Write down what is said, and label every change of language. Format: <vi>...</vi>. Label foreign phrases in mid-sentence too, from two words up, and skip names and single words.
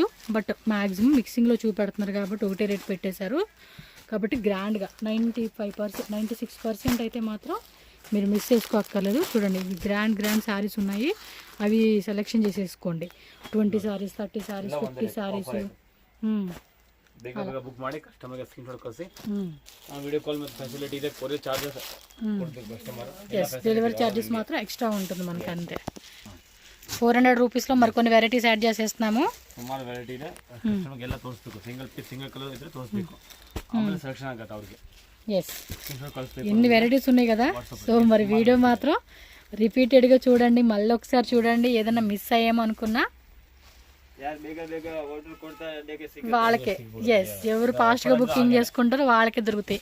<te>బట్</te> <en>maximum mixing</en> <te>చూపెడుతున్నారు కాబట్టి ఒకటే రేట్ పెట్టేశారు. కాబట్టి గ్రాండ్గా 96% అయితే మాత్రం మీరు మిస్ చేసుకోక్కర్లేదు. చూడండి,</te> <en>grand sarees</en> <te>ఉన్నాయి, అవి సెలెక్షన్ చేసేసుకోండి. 20 శారీస్, 30 శారీస్, 50 శారీస్.</te> <kn>ಬುಕ್ ಮಾಡಿ ಕಸ್ಟಮರ್ಗೆ</kn> <en>screen shot</en> <kn>ಕಳಿಸಿ</kn> <te>వీడియో కాల్ మీద ఫెసిలిటీ</te> <kn>ಇದೆ.</kn> <en>courier charges customer delivery charges</en> <te>మాత్రం ఎక్స్ట్రా ఉంటుంది మనకి అంతే. 400 రూపీస్లో మరికొన్ని వెరైటీస్ యాడ్ చేసేస్తున్నాము.</te> <kn>ಸುಮಾರು ವೆರೈಟಿ ಇದೆ, ಕಸ್ಟಮರ್ಗೆ ಎಲ್ಲ ತೋರಿಸ್ಬೇಕು.</kn> <en>single colour</en> <kn>ಇದ್ರೆ ತೋರಿಸ್ಬೇಕು, ಆಮೇಲೆ ಸೆಲೆಕ್ಷನ್ ಆಗುತ್ತೆ ಅವ್ರಿಗೆ.</kn> <te>ఎస్, ఎన్ని వెరైటీస్ ఉన్నాయి కదా. సో మరి వీడియో మాత్రం రిపీటెడ్గా చూడండి, మళ్ళీ ఒకసారి చూడండి. ఏదైనా మిస్ అయ్యామో అనుకున్నా వాళ్ళకే, ఎస్, ఎవరు ఫాస్ట్గా బుకింగ్ చేసుకుంటారో వాళ్ళకే దొరుకుతాయి.</te>